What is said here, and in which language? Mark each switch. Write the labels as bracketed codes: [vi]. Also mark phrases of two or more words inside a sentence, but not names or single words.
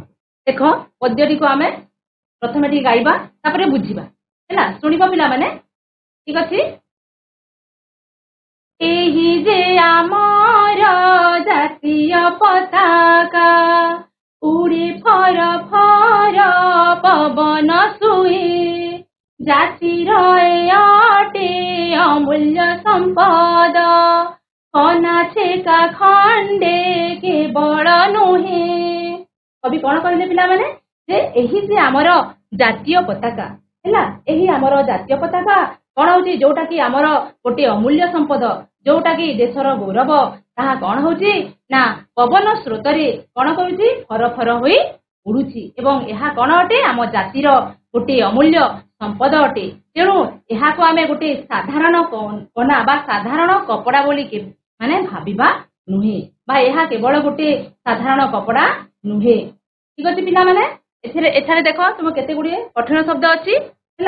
[or] ଦେଖୋ ପଦ୍ୟଟି କୋ ଆମେ ପ୍ରଥମେ ଟି ଗାଇବା ତାପରେ ବୁଝିବା ହେଲା। ଶୁଣିବା ପିଲା ମାନେ ଠିକ ଅଛି। ଏହି ଯେ ଆମର ଜାତୀୟ ପତାକା ଉଡ଼େ ଫର ଫର ପବନ ସୁଏ ଜାତିର ଅଟେ ଅମୂଲ୍ୟ ସମ୍ପଦ କନା ଛେକା ଖଣ୍ଡେ କେବଳ ନୁହେ। କବି କଉଣ କହଲେ ପିଲା ମାନେ ଯେ ଏହି ଯେ ଆମର ଜାତୀୟ ପତାକା ହେଲା ଏହି ଆମର ଜାତୀୟ ପତାକା କଉଣ ହୋଚି ଯୋଟା କି ଆମର ଗୋଟେ ଅମୂଲ୍ୟ ସମ୍ପଦ ଯୋଟା କି ଦେଶର ଗୌରବ ତାହା କଉଣ ହୋଚି ନା ପବନ ସ୍ରୋତରେ କଉଣ କରୁଚି ଫର ଫର ହୋଇ ଉଡ଼ୁଚି ଏବଂ ଏହା କଉଣ ଅଟେ ଆମ ଜାତିର ଗୋଟେ ଅମୂଲ୍ୟ ସମ୍ପଦ ଅଟେ। ତେଣୁ ଏହା କୋ ଆମେ ଗୋଟେ ସାଧାରଣ କନା ବା ସାଧାରଣ କପଡ଼ା ବୋଲି ମାନେ ଭାବିବା ନୁହେ ବା ଏହା କେବଳ ଗୋଟେ ସାଧାରଣ କପଡ଼ା ନୁହେ। ଠିକ ଅଛି ପିଲା ମାନେ ଏଠାରେ ଦେଖୋ ତୁମ କେତେ ଗୁଡ଼ି କଠିନ ଶବ୍ଦ ଅଛି ହେଲା।